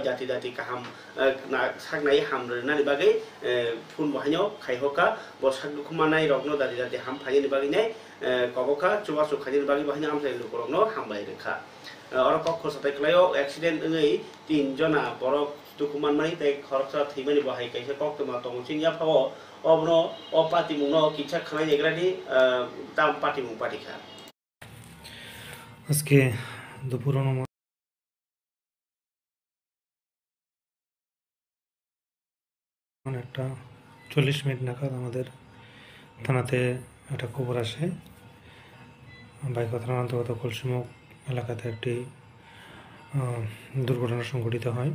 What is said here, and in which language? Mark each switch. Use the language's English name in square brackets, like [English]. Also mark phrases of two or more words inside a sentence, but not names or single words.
[Kok Borok] jati jati kaham saknai hamre nani bagai phone bahyo khaihoka bo sak dukhmanai rokno jati jati ham phani ni bagai nai koboka chuba chu khani ni bagai bahyo amjai lukurokno hambai rekha ora pokho satai klayo accident ngai 3 jona borok dukhman mani tai khorcha thimani bahai kaisa koktoma tongsin ya phawo obno opati mungno kicha khanai egrani tam party mung party kha [Bangla] আজকে দুপুর একটা 40 মিনিট নাগাদ আমাদের থানাতে একটা খবর আসে বাইক থানার অন্তর্গত কলসিমুখ এলাকাতে একটি দুর্ঘটনা সংঘটিত হয়।